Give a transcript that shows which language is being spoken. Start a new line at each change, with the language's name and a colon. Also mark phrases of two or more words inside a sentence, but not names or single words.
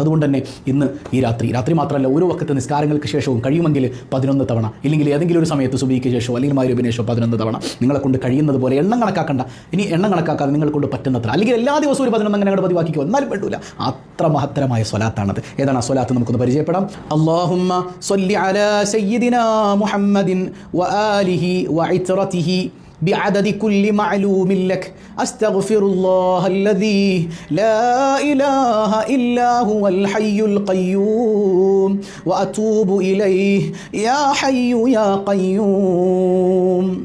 Malayalam: അതുകൊണ്ട് തന്നെ ഇന്ന് ഈ രാത്രി മാത്രമല്ല, ഓരോ വക്കത്തെ നിസ്കാരങ്ങൾക്ക് ശേഷവും കഴിയുമെങ്കിൽ 11 തവണ, ഇല്ലെങ്കിൽ ഏതെങ്കിലും ഒരു സമയത്ത് സുബഹിക്ക് ശേഷമോ അല്ലെങ്കിൽ മഗ്‌രിബിന് ശേഷമോ 11 തവണ നിങ്ങളെ കൊണ്ട് കഴിയുന്നത് പോലെ, എണ്ണം കണക്കാക്കണ്ട, ഇനി എണ്ണം കണക്കാക്കാതെ നിങ്ങളെ കൊണ്ട് പറ്റുന്നത്ര, അല്ലെങ്കിൽ എല്ലാ ദിവസവും ഒരു 11 അങ്ങനെ പതിവാക്കിക്കോ, എന്നാലും പെട്ടില്ല. അത്ര മഹത്തരമായ സ്വലാത്താണത്. ഏതാണ് ആ സ്വലാത്ത്? നമുക്കൊന്ന് പരിചയപ്പെടാം.
Arabic: اللهم صل على سيدنا محمد وآله وعترته بعدد كل معلوم لك أستغفر الله الذي لا إله إلا هو الحي القيوم وأتوب إليه يا حي يا قيوم.